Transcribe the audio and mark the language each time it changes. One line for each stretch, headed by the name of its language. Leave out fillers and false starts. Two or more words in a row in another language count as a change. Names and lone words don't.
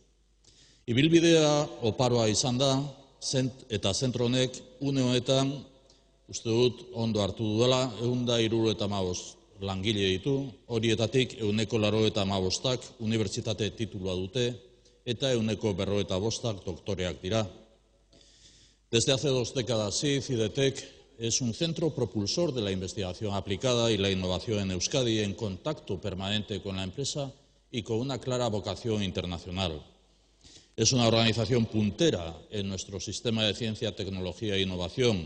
Basque: Ibilbidea oparoa izan da, eta zentro honek une honetan, uste dut ondo hartu duela, 175 langile ditu, horietatik 195 unibertsitate titulua dute, eta 155 doktoreak dira.
Spanish: Desde hace 2 décadas, sí, Cidetec es un centro propulsor de la investigación aplicada y la innovación en Euskadi, en contacto permanente con la empresa y con una clara vocación internacional. Es una organización puntera en nuestro sistema de ciencia, tecnología e innovación.